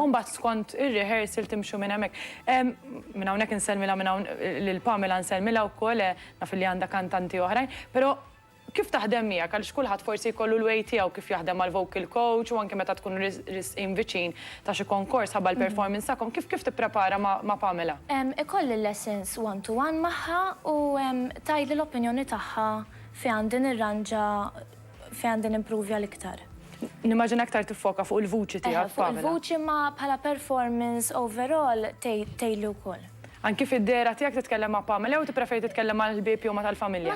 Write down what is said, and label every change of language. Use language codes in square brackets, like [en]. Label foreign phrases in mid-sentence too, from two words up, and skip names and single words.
[mt] U mbagħad skont ir-rehearsal timxu minn hemmhekk. Minn hawnhekk insellmilha minn hawn lil Pamela nsellmilha wkoll naf li għandha kantanti oħrajn, però kif taħdem miegħek għaliex kulħadd forsi jkollu l-way tiegħu kif jaħdem mal- [en] vocal coach [mt] u anke meta tkun risqin viċin ta' xi konkors ħabba l-performance tagħkom, kif tipprepara ma' Pamela? Ikolli [en] lessons one-to-one [mt] magħha u tajli l-opinjoni tagħha fejn għandi nirranġa fejn għandi nimprovja l-iktar. Nimmaġina aktar tiffoka fuq il-vuċi tiegħek, Fuq il-vuċi ma bħala [en] performance overall [mt] tejlu wkoll. Anki fid-dera tiegħek titkellem ma' Pamela jew tippreferi titkellem mal-ħbieb jew ma' tal-familja?